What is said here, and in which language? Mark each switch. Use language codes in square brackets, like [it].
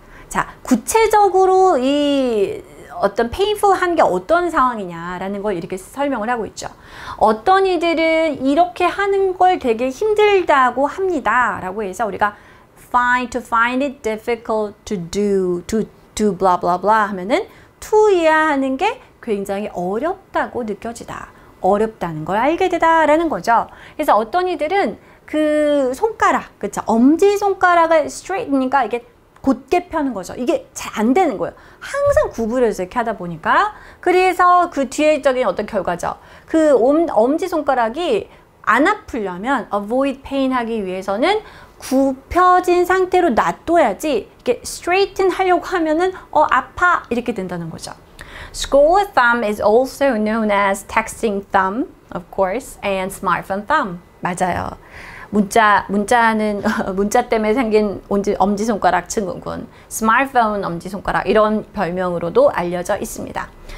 [ko] 자, 구체적으로 이 어떤 painful한 게 어떤 상황이냐라는 걸 이렇게 설명을 하고 있죠. 어떤 이들은 이렇게 하는 걸 되게 힘들다고 합니다. 라고 해서 우리가 [en] to find it difficult to do blah blah blah [ko] 하면은 to이야 하는 게 굉장히 어렵다고 느껴지다. 어렵다는 걸 알게 되다 라는 거죠. 그래서 어떤 이들은 그 손가락, 그쵸? 엄지손가락을 straight니까 이게 곧게 펴는 거죠. 이게 잘 안 되는 거예요. 항상 구부려서 이렇게 하다 보니까. 그래서 그 뒤에적인 어떤 결과죠. 그 엄지손가락이 안 아프려면 [en] avoid pain [ko] 하기 위해서는 굽혀진 상태로 놔둬야지 이렇게 straighten 하려고 하면은 아파 이렇게 된다는 거죠. [en] Scroll thumb is also known as texting thumb, of course, and smartphone thumb. [ko] 맞아요. 문자는 문자 때문에 생긴 엄지손가락 증후군, 스마트폰 엄지손가락 이런 별명으로도 알려져 있습니다.